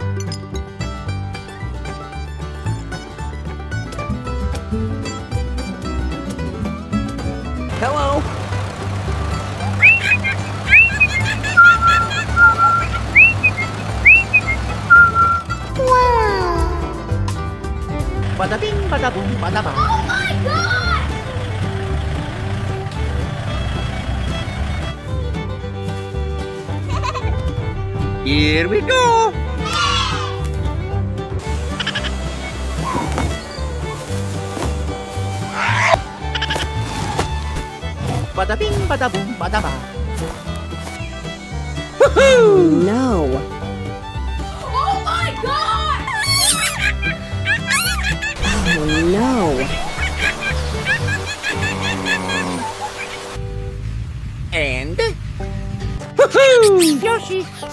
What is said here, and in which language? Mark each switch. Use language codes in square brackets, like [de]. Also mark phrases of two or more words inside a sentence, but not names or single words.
[en] Hello! Bada bing, bada boom, bada bang. Oh my god! Here we go! Bada bing, bada boom, bada bang. Woohoo! No. Oh my god! Oh no. And woohoo! Yoshi!